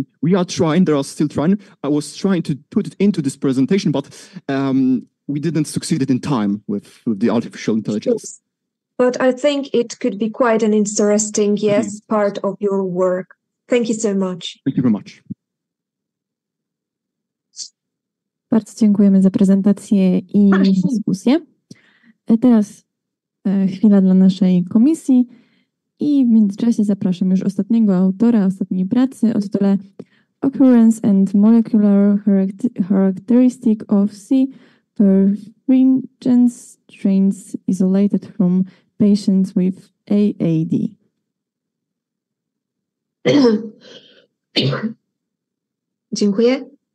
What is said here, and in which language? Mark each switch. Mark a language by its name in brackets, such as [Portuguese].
[English] we are trying. They are still trying. I was trying to put it into this presentation, but we didn't succeed in time with the artificial intelligence. But I think it could be quite an interesting, yes, part of your work. Thank you so much. Thank you very much. [Polish] Bardzo dziękujemy za prezentację i dyskusję. Teraz chwila dla naszej komisji i w międzyczasie zapraszam już ostatniego autora, ostatniej pracy o tytule [English] Occurrence and Molecular Characteristic of C. perfringens strains isolated from patients with AAD. [Polish] Dziękuję.